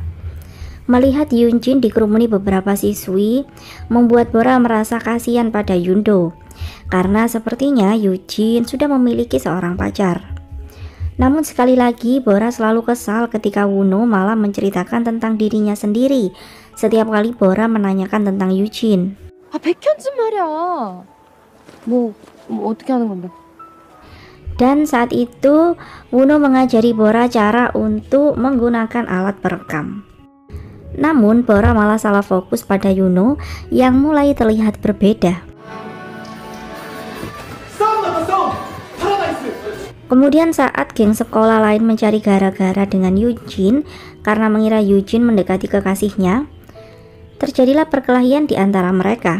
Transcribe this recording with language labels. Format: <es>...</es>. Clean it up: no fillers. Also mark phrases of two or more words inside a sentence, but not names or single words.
<id>Melihat Yoonjin dikerumuni beberapa siswi, membuat Bora merasa kasihan pada Yundo, karena sepertinya Yoonjin sudah memiliki seorang pacar. Namun sekali lagi Bora selalu kesal ketika Wonho malah menceritakan tentang dirinya sendiri setiap kali Bora menanyakan tentang Yoonjin.</id> <ko>아, 백현진 말이야. 뭐 어떻게 하는 건데?</ko> <id>Dan saat itu Wonho mengajari Bora cara untuk menggunakan alat perekam. Namun Bora malah salah fokus pada Yuno yang mulai terlihat berbeda. Kemudian saat geng sekolah lain mencari gara-gara dengan Yoonjin karena mengira Yoonjin mendekati kekasihnya, terjadilah perkelahian di antara mereka.</id>